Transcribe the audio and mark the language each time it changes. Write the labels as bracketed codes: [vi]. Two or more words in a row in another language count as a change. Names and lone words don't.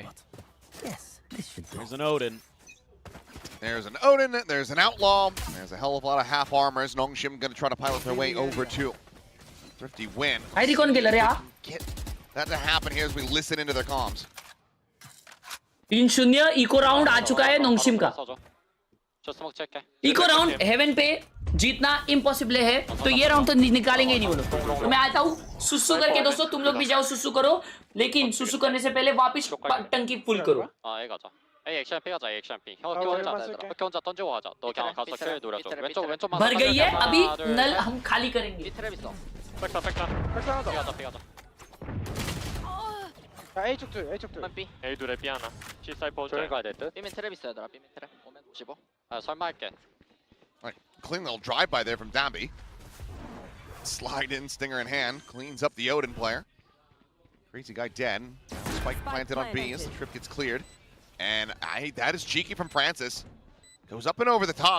[en] There's an Odin. There's an Odin, there's an Outlaw, there's a hell of a lot of half armors. Nongshim going to try to pilot their way over to Thrifty win. Get that to happen here as we listen into their comms. [hi] 3-0 [en] eco round [hi] आ चुका है नोंगशिम का. [en] eco round [hi] हेवन पे जीतना इम्पॉसिबल है तो ये राउंड तो निकालेंगे ही नहीं वो लोग. तो मैं आता हूँ सुसु करके दोस्तों तुम लोग भी जाओ सुसु करो लेकिन सुसु करने से पहले वापस टंकी फुल करो. भर गई है अभी नल हम खाली करेंगे. [ko] A쪽 둘, A쪽 둘. B. A 둘에 B 하나. C 사이드 보자. 저기 가야 될 듯. B면 트랩 있어야 되나? B면 트랩. 오면 55. 아, 설마 할게. [en] All right, clean little drive by there from Dambi. Slide in, stinger in hand, cleans up the Odin player. Crazy guy dead. Spike planted on B as the trip gets cleared. And that is cheeky from Francis. Goes up and over the top.